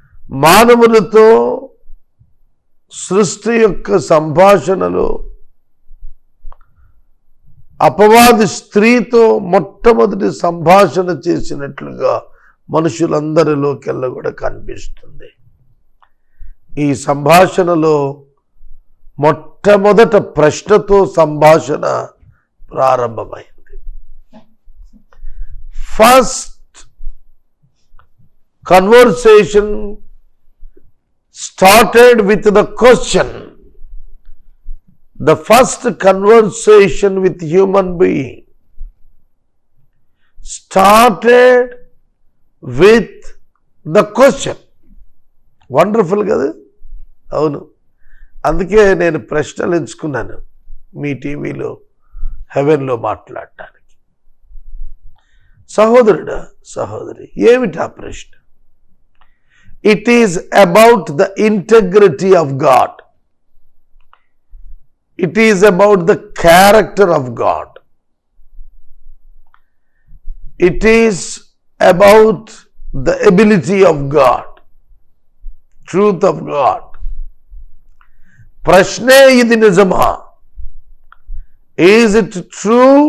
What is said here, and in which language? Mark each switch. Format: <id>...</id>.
<te>మానవులతో సృష్టి యొక్క సంభాషణలో అపవాది స్త్రీతో మొట్టమొదటి సంభాషణ చేసినట్లుగా మనుషులందరిలోకెల్లా కూడా కనిపిస్తుంది. ఈ సంభాషణలో మొట్టమొదట ప్రశ్నతో సంభాషణ ప్రారంభమైంది.</te> <en>First conversation started with the question. The first conversation with human being started with the question.</en> <te>Wonderful కదా? అవును. అందుకే నేను ప్రశ్నలు ఎంచుకున్నాను మీ టీవీలో, హెవెన్లో మాట్లాడటానికి. సహోదరుడా, సహోదరి, ఏమిటా ప్రశ్న?</te> <en>It is about the integrity of God. It is about the character of God. It is about the ability of God, truth of God.</en> <te>ప్రశ్నే ఇది నిజమా?</te> <en>Is it true?</en>